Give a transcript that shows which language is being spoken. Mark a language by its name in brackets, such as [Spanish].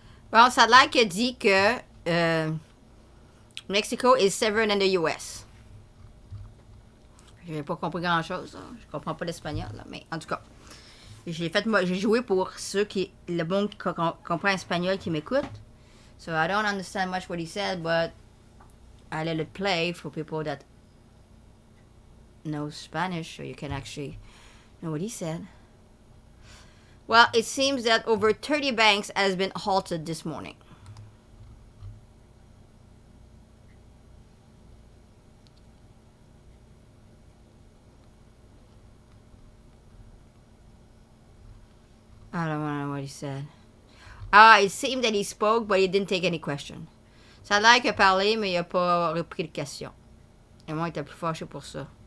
[French] Bon, ça a l'air qu'il a dit que [English] Mexico is severer than the US. [French] J'ai pas compris grand-chose. Je comprends pas l'espagnol, mais en tout cas, j'ai joué pour ceux qui, le monde qui comprend espagnol qui m'écoute. [English] So I don't understand much what he said, but I let it play for people that know Spanish, so you can actually know what he said. Well, it seems that over 30 banks has been halted this morning. I don't know what he said. It seemed that he spoke, but he didn't take any question. [French] Ça a l'air qu'il a parlé, mais il n'a pas repris de question. Et moi, il était plus fâché pour ça.